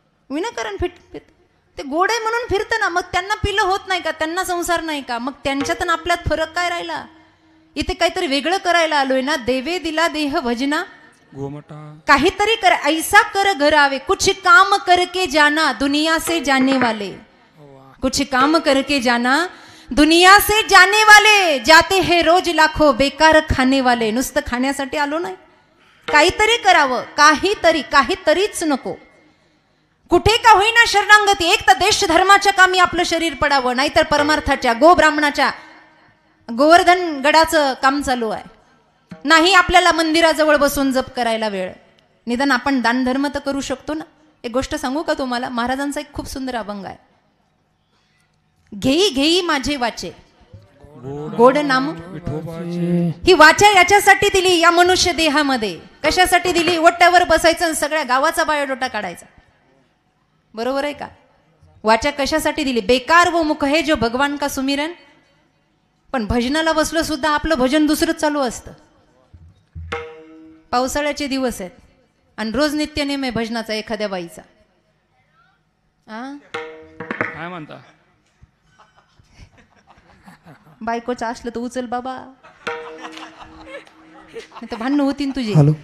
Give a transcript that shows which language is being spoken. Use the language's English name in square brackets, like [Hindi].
[Marathi] विनाकारण ते गोड आहे म्हणून फिरतं ना. मग त्यांना पिलं होत नाही का? त्यांना संसार नाही का? मग त्यांच्यात आणि आपल्यात फरक काय राहिला? इथे काहीतरी वेगळं करायला आलोय ना. देवे दिला देह भजना काहीतरी कर ऐसा कर घर आवे. [Hindi] कुछ काम करके जाना दुनिया से जाने वाले, कुछ काम करके जाना दुनिया से जाने वाले, जाते हैं रोज लाखो बेकार खाने वाले. [Marathi] नुसतं खाण्यासाठी आलो नाही, काहीतरी करावं. काहीतरीच नको. कुठे का होईना शरणांगती. एक तर देश धर्माच्या कामी आपलं शरीर पडावं, नाहीतर परमार्थाच्या गो ब्राह्मणाच्या गोवर्धन गडाचं काम चालू आहे. नाही आपल्याला मंदिराजवळ बसून जप करायला वेळ. निदान आपण दानधर्म तर करू शकतो ना. एक गोष्ट सांगू का तुम्हाला? महाराजांचा एक खूप सुंदर अभंग आहे. घेई घेई माझे वाचे गोड नाम. ही वाचा याच्यासाठी दिली या मनुष्य देहामध्ये. कशासाठी दिली? ओट्यावर बसायचं आणि सगळ्या गावाचा बायोडोटा काढायचा. बरोबर आहे का? वाचा कशासाठी दिली? [Hindi] बेकार वो मुख है जो भगवान का सुमिरन. [Marathi] पण भजनाला बसलो सुद्धा आपलं भजन दुसरंच चालू असतं. पावसाळ्याचे दिवस आहेत आणि रोज नित्यनेम आहे भजनाचा एखाद्या बाईचा. काय म्हणता? बायकोचं असलं तर उचल बाबा, नाही तर भांडणं होतीन तुझी.